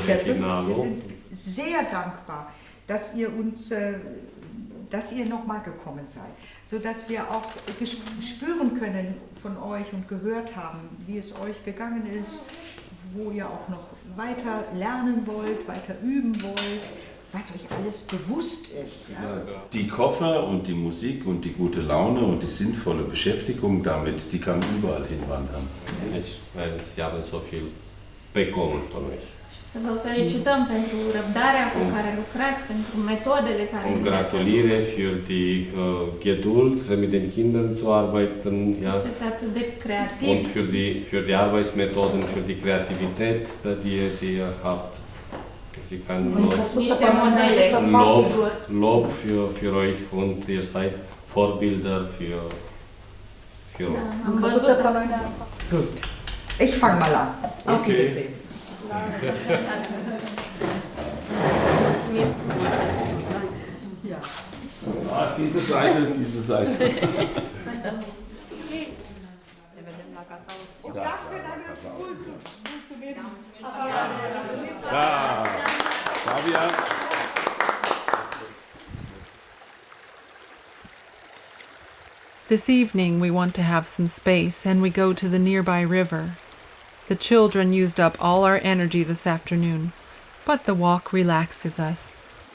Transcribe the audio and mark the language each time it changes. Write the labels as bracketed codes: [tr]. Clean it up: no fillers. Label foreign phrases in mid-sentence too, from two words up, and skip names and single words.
[de] Wir sind sehr dankbar, dass ihr nochmal gekommen seid, sodass wir auch spüren können von euch und gehört haben, wie es euch gegangen ist, wo ihr auch noch weiter lernen wollt, weiter üben wollt, was euch alles bewusst ist. Ja? Die Koffer und die Musik und die gute Laune und die sinnvolle Beschäftigung damit, die kann überall hinwandern. Sie haben so viel bekommen von euch. [ro] Să vă felicităm pentru răbdarea cu care lucrați, pentru metodele care [de] Gratulire für die Geduld mit den Kindern zu arbeiten, ja. [ro] Sunteți atât de creativ. [de] Und für die Arbeitsmethoden, für die Kreativität, die ihr habt. Sie kann Lob für euch und ihr seid Vorbilder für uns. Gut. Ich fange mal an. Auf Okay. Wiedersehen. Ja. Ah, diese Seite, diese Seite. Ja, Fabian. [en] This evening we want to have some space and we go to the nearby river. The children used up all our energy this afternoon, but the walk relaxes us.